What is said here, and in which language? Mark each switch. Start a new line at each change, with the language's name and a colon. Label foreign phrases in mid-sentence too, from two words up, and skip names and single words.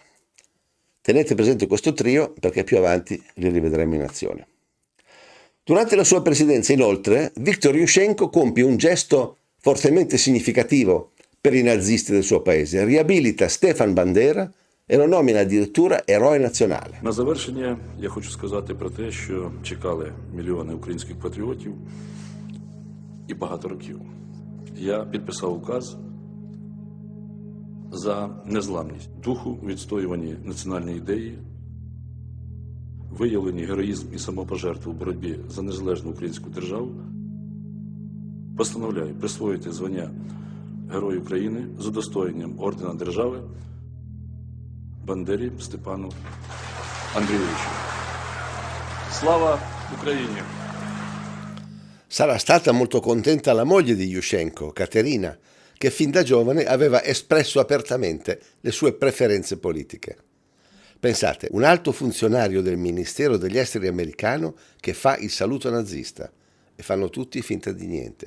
Italian: Tenete presente questo trio perché più avanti li rivedremo in azione. Durante la sua presidenza, inoltre, Viktor Yushchenko compie un gesto fortemente significativo per i nazisti del suo paese. Riabilita Stefan Bandera e lo nomina addirittura eroe nazionale.
Ukrainian: На завершення я хочу сказати про те, що чекали мільйони українських патріотів і багато років. Я підписав указ за незламність духу, відстоюванні національної ідеї, виявлені героїзм і самопожертву в боротьбі за незалежну українську державу. Постановляю присвоїти звання Герой України з удостоєнням ордена держави Бандері Степану Андрійовичу. Слава Україні!
Italian: Sarà stata molto contenta la moglie di Yushchenko, Katerina, che fin da giovane aveva espresso apertamente le sue preferenze politiche. Pensate, un alto funzionario del Ministero degli Esteri americano che fa il saluto nazista e fanno tutti finta di niente.